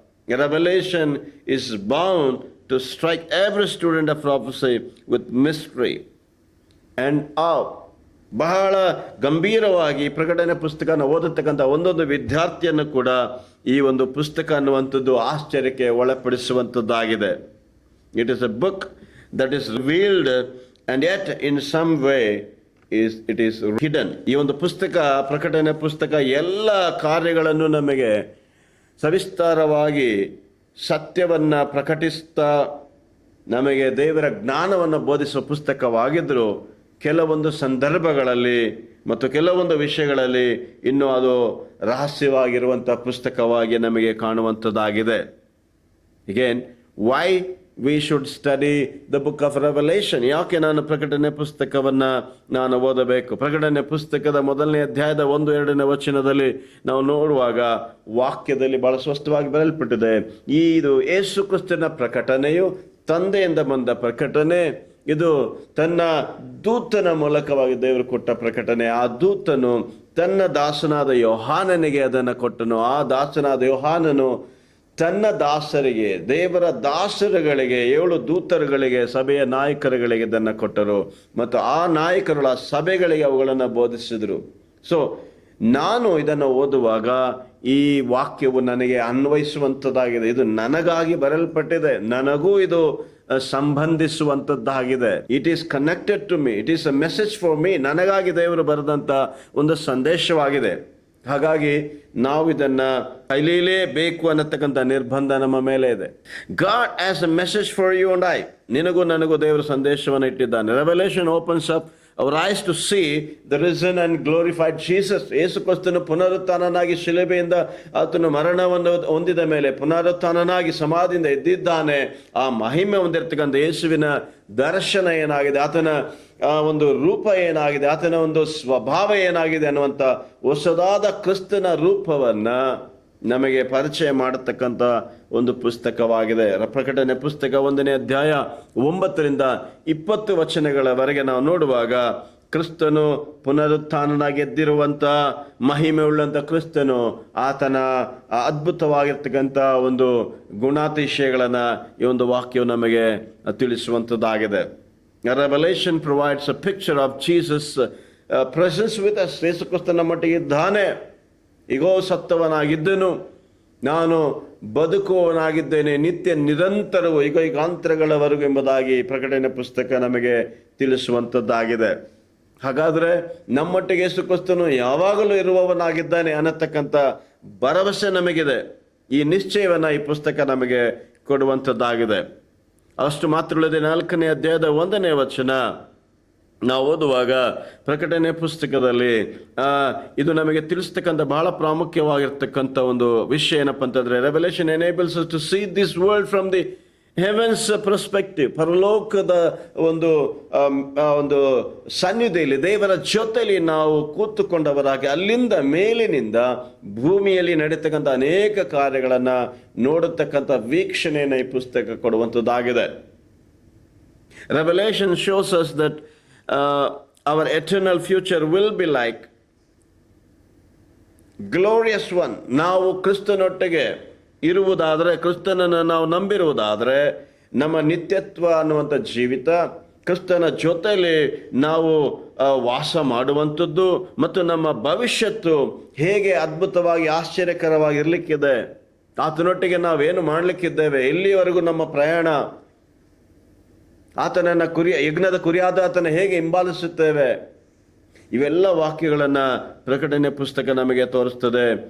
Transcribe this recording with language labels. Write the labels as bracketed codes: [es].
[en] Revelation is bound to strike every student of prophecy with mystery and awe. [kn] ಬಹಳ ಗಂಭೀರವಾಗಿ ಪ್ರಕಟಣೆ ಪುಸ್ತಕನ ಓದತಕ್ಕಂಥ ಒಂದೊಂದು ವಿದ್ಯಾರ್ಥಿಯನ್ನು ಕೂಡ ಈ ಒಂದು ಪುಸ್ತಕ ಅನ್ನುವಂಥದ್ದು ಆಶ್ಚರ್ಯಕ್ಕೆ ಒಳಪಡಿಸುವಂಥದ್ದಾಗಿದೆ. [en] It is a book that is revealed and yet in some way it is hidden. [kn] ಈ ಒಂದು ಪುಸ್ತಕ, ಪ್ರಕಟಣೆ ಪುಸ್ತಕ, ಎಲ್ಲ ಕಾರ್ಯಗಳನ್ನು ನಮಗೆ ಸವಿಸ್ತಾರವಾಗಿ ಸತ್ಯವನ್ನು ಪ್ರಕಟಿಸ್ತಾ ನಮಗೆ ದೇವರ ಜ್ಞಾನವನ್ನು ಬೋಧಿಸುವ ಪುಸ್ತಕವಾಗಿದ್ದರೂ ಕೆಲವೊಂದು ಸಂದರ್ಭಗಳಲ್ಲಿ ಮತ್ತು ಕೆಲವೊಂದು ವಿಷಯಗಳಲ್ಲಿ ಇನ್ನೂ ಅದು ರಹಸ್ಯವಾಗಿರುವಂಥ ಪುಸ್ತಕವಾಗಿ ನಮಗೆ ಕಾಣುವಂಥದ್ದಾಗಿದೆ. [en] Again, why we should study the book of Revelation? [kn] ಯಾಕೆ ನಾನು ಪ್ರಕಟಣೆ ಪುಸ್ತಕವನ್ನು ನಾನು ಓದಬೇಕು? ಪ್ರಕಟಣೆ ಪುಸ್ತಕದ 1ನೇ ಅಧ್ಯಾಯದ 1-2ನೇ ವಚನದಲ್ಲಿ ನಾವು ನೋಡುವಾಗ ವಾಕ್ಯದಲ್ಲಿ ಬಹಳ ಸ್ಪಷ್ಟವಾಗಿ ಬರೆಯಲ್ಪಟ್ಟಿದೆ, ಇದು ಯೇಸು ಕ್ರಿಸ್ತನ ಪ್ರಕಟಣೆಯು, ತಂದೆಯಿಂದ ಬಂದ ಪ್ರಕಟಣೆ, ಇದು ತನ್ನ ದೂತನ ಮೂಲಕವಾಗಿ ದೇವರು ಕೊಟ್ಟ ಪ್ರಕಟಣೆ. ಆ ದೂತನು ತನ್ನ ದಾಸನಾದ ಯೋಹಾನನಿಗೆ ಅದನ್ನು ಕೊಟ್ಟನು. ಆ ದಾಸನಾದ ಯೋಹಾನನು ತನ್ನ ದಾಸರಿಗೆ, ದೇವರ ದಾಸರುಗಳಿಗೆ, 7 ದೂತರುಗಳಿಗೆ, ಸಭೆಯ ನಾಯಕರುಗಳಿಗೆ ಇದನ್ನು ಕೊಟ್ಟರು ಮತ್ತು ಆ ನಾಯಕರುಗಳ ಸಭೆಗಳಿಗೆ ಅವುಗಳನ್ನು ಬೋಧಿಸಿದರು. ಸೊ ನಾನು ಇದನ್ನು ಓದುವಾಗ ಈ ವಾಕ್ಯವು ನನಗೆ ಅನ್ವಯಿಸುವಂಥದ್ದಾಗಿದೆ. ಇದು ನನಗಾಗಿ ಬರೆಯಲ್ಪಟ್ಟಿದೆ, ನನಗೂ ಇದು ಸಂಬಂಧಿಸುವಂಥದ್ದಾಗಿದೆ. [en] It is connected to me, it is a message for me. [kn] ನನಗಾಗಿ ದೇವರು ಬರೆದಂಥ ಒಂದು ಸಂದೇಶವಾಗಿದೆ. ಹಾಗಾಗಿ ನಾವು ಇದನ್ನು ಕೈಲೇಬೇಕು ಅನ್ನತಕ್ಕಂಥ ನಿರ್ಬಂಧ ನಮ್ಮ ಮೇಲೆ ಇದೆ. [en] God has a message for you and I. [kn] ನಿನಗೂ ನನಗೂ ದೇವರ ಸಂದೇಶವನ್ನು ಇಟ್ಟಿದ್ದಾನೆ. [en] Revelation opens up our eyes to see the risen and glorified Jesus. [kn] ಯೇಸು ಕ್ರಿಸ್ತನು ಪುನರುತ್ಥಾನನಾಗಿ ಶಿಲುಬೆಯಿಂದ ಆತನು ಮರಣವನ್ನು ಹೊಂದಿದ ಮೇಲೆ ಪುನರುತ್ಥಾನನಾಗಿ ಸಮಾಧಿಯಿಂದ ಎದ್ದಿದ್ದಾನೆ. ಆ ಮಹಿಮೆ ಹೊಂದಿರತಕ್ಕಂಥ ಯೇಸುವಿನ ದರ್ಶನ ಏನಾಗಿದೆ, ಆತನ ಒಂದು ರೂಪ ಏನಾಗಿದೆ, ಆತನ ಒಂದು ಸ್ವಭಾವ ಏನಾಗಿದೆ ಅನ್ನುವಂಥ ಹೊಸದಾದ ಕ್ರಿಸ್ತನ ರೂಪವನ್ನು ನಮಗೆ ಪರಿಚಯ ಮಾಡತಕ್ಕಂಥ ಒಂದು ಪುಸ್ತಕವಾಗಿದೆ. ಪ್ರಕಟಣೆ ಪುಸ್ತಕ 1ನೇ ಅಧ್ಯಾಯ 9ರಿಂದ 20 ವಚನಗಳವರೆಗೆ ನಾವು ನೋಡುವಾಗ ಕ್ರಿಸ್ತನು ಪುನರುತ್ಥಾನನಾಗಿ ಎದ್ದಿರುವಂಥ ಮಹಿಮೆ ಉಳ್ಳಂಥ ಕ್ರಿಸ್ತನು, ಆತನ ಅದ್ಭುತವಾಗಿರ್ತಕ್ಕಂಥ ಒಂದು ಗುಣಾತಿಶಯಗಳನ್ನು ಈ ಒಂದು ವಾಕ್ಯವು ನಮಗೆ ತಿಳಿಸುವಂಥದ್ದಾಗಿದೆ. [en] Revelation provides a picture of Jesus' presence with us. [kn] ಯೇಸು ಕ್ರಿಸ್ತನ ಮಟ್ಟಿಗೆ ಇದ್ದಾನೆ. ಈಗೋ ಸತ್ತವನಾಗಿದ್ದನು, ನಾನು ಬದುಕುವವನಾಗಿದ್ದೇನೆ, ನಿತ್ಯ ನಿರಂತರವೂ ಯುಗಾಂತರಗಳವರೆಗೂ ಎಂಬುದಾಗಿ ಪ್ರಕಟಣೆ ಪುಸ್ತಕ ನಮಗೆ ತಿಳಿಸುವಂಥದ್ದಾಗಿದೆ. ಹಾಗಾದರೆ ನಮ್ಮೊಟ್ಟಿಗೆ ಯೇಸು ಕ್ರಿಸ್ತನು ಯಾವಾಗಲೂ ಇರುವವನಾಗಿದ್ದಾನೆ ಅನ್ನತಕ್ಕಂಥ ಭರವಸೆ ನಮಗಿದೆ. ಈ ನಿಶ್ಚಯವನ್ನು ಈ ಪುಸ್ತಕ ನಮಗೆ ಕೊಡುವಂಥದ್ದಾಗಿದೆ. ಅಷ್ಟು ಮಾತ್ರವಲ್ಲದೆ 4ನೇ ಅಧ್ಯಾಯದ 1ನೇ ವಚನ ನಾವು ಓದುವಾಗ ಪ್ರಕಟಣೆ ಪುಸ್ತಕದಲ್ಲಿ ಇದು ನಮಗೆ ತಿಳಿಸ್ತಕ್ಕಂಥ ಬಹಳ ಪ್ರಾಮುಖ್ಯವಾಗಿರ್ತಕ್ಕಂಥ ಒಂದು ವಿಷಯ ಏನಪ್ಪ ಅಂತಂದರೆ, [en] Revelation enables to see this world from the heaven's perspective. [kn] ಪರಲೋಕದ ಒಂದು ಸನ್ನಿಧಿಯಲ್ಲಿ ದೇವರ ಜೊತೆಯಲ್ಲಿ ನಾವು ಕೂತುಕೊಂಡವರಾಗಿ ಅಲ್ಲಿಂದ ಮೇಲಿನಿಂದ ಭೂಮಿಯಲ್ಲಿ ನಡೀತಕ್ಕಂಥ ಅನೇಕ ಕಾರ್ಯಗಳನ್ನು ನೋಡತಕ್ಕಂಥ ವೀಕ್ಷಣೆಯನ್ನು ಈ ಪುಸ್ತಕ ಕೊಡುವಂಥದ್ದಾಗಿದೆ. [en] Revelation shows us that our eternal future will be like glorious one. [kn] ನಾವು ಕ್ರಿಸ್ತನೊಟ್ಟಿಗೆ ಇರುವುದಾದರೆ, ಕ್ರಿಸ್ತನನ್ನು ನಾವು ನಂಬಿರುವುದಾದರೆ, ನಮ್ಮ ನಿತ್ಯತ್ವ ಅನ್ನುವಂಥ ಜೀವಿತ, ಕ್ರಿಸ್ತನ ಜೊತೆಯಲ್ಲಿ ನಾವು ವಾಸ ಮಾಡುವಂಥದ್ದು ಮತ್ತು ನಮ್ಮ ಭವಿಷ್ಯತ್ತು ಹೇಗೆ ಅದ್ಭುತವಾಗಿ ಆಶ್ಚರ್ಯಕರವಾಗಿ ಇರಲಿಕ್ಕಿದೆ, ಆತನೊಟ್ಟಿಗೆ ನಾವೇನು ಮಾಡಲಿಕ್ಕಿದ್ದೇವೆ, ಎಲ್ಲಿವರೆಗೂ ನಮ್ಮ ಪ್ರಯಾಣ, ಆತನನ್ನು ಯಜ್ಞದ ಕುರಿಯಾದ ಆತನ ಹೇಗೆ ಹಿಂಬಾಲಿಸುತ್ತೇವೆ, ಇವೆಲ್ಲ ವಾಕ್ಯಗಳನ್ನು ಪ್ರಕಟಣೆ ಪುಸ್ತಕ ನಮಗೆ ತೋರಿಸ್ತದೆ.